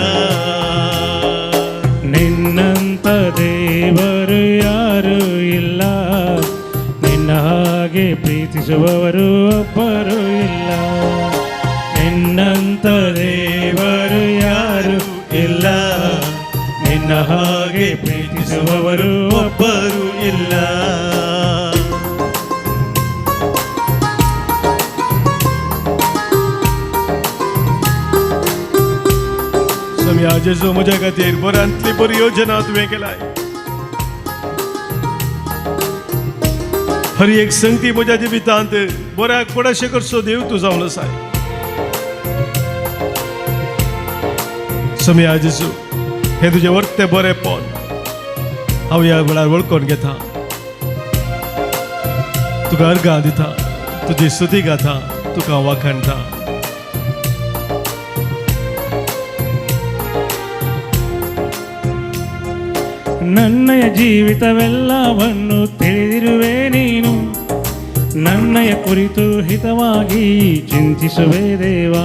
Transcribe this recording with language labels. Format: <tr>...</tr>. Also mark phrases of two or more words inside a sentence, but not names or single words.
<kn>ನಿನ್ನಂತ ದೇವರು ಯಾರೂ ಇಲ್ಲ, ನಿನ್ನ ಹಾಗೆ ಪ್ರೀತಿಸುವವರು ಒಬ್ಬರು ಇಲ್ಲ. ನಿನ್ನಂತ ದೇವರು ಯಾರು ಇಲ್ಲ, ನಿನ್ನ ಹಾಗೆ ಪ್ರೀತಿಸುವವರು ಒಬ್ಬರು ಇಲ್ಲ.</kn> <kok>समया जेजू म्हज्या खातीर बऱ्यांतली बरी योजना तुवें केलाय. हर एक संगती म्हज्या जिवितांत बऱ्याक पडशें करचो देव तूं जावन आसाय. समया जेजू, हे तुजें वर्तें बरेंपण हांव ह्या वेळार वळखून घेता, तुका अर्गां दिता, तुजी स्तुती गाता, तुका वखाणटा.</kok> <kn>ನನ್ನಯ ಜೀವಿತವೆಲ್ಲವನ್ನು ತಿಳಿದಿರುವೆ ನೀನು. ನನ್ನಯ ಕುರಿತು ಹಿತವಾಗಿ ಚಿಂತಿಸುವೆ ದೇವಾ.</kn>